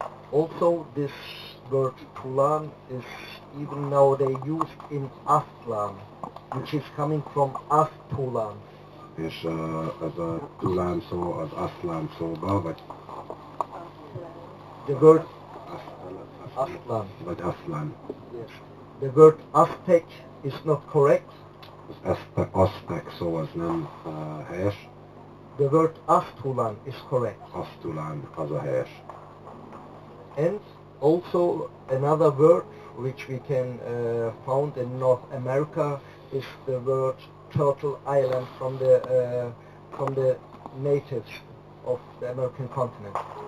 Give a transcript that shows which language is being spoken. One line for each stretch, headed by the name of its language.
English: Also, this word Tulan is even nowadays used in Aslan, which is coming from Astulan.
Hungarian: És ez a Tulán szó az Aslan szóba, vagy
English: The word Aslan.
Hungarian: Vagy Aslan.
English: Yes. The word Aztec is not correct.
Hungarian: Az Aztec szó az nem helyes.
English: The word Astulan is correct.
Hungarian: Asztulán az a helyes.
English: And also another word which we can found in North America is the word Turtle Island from the natives of the American continent.